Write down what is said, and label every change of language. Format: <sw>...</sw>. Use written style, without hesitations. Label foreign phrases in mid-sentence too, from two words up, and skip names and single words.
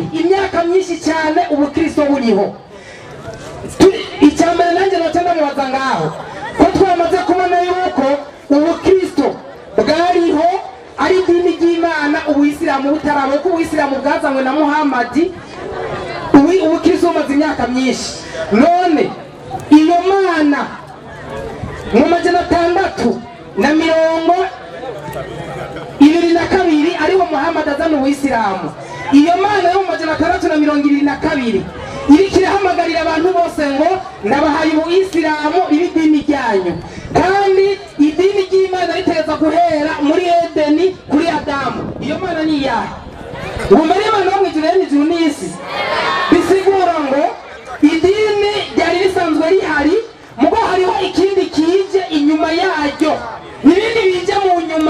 <rn>Imyaka myinshi cyane ubukristo buriho. Icyambere nanjye notenda mubaza ngaho ko twamaze kubona yuko ubukristo bwariho ari idini ry'Imana, ubuyisilamu butaraba, ko ubuyisilamu bwazanywe na Muhammad. Ubukristo bumaze imyaka myinshi. None iyo Mana mu 622 ariwo Muhammad azana ubuyisilamu, iyo Mana yo mu 622 iriko irahamagarira abantu bose ngo ndabahaye ubuyisilamu ibidini ryanyu, kandi idini ry'Imana riteza guhera muri Edeni kuri Adamu. Iyo Mana ni iyahe? Umenya Imana wo mw'ijuru n'ijuru n'isi. Bisigura ngo idini ryari risanzwe rihari, mugo hariho ikindi kije inyuma yaryo, n'ibindi bije mu nyuma.</rn>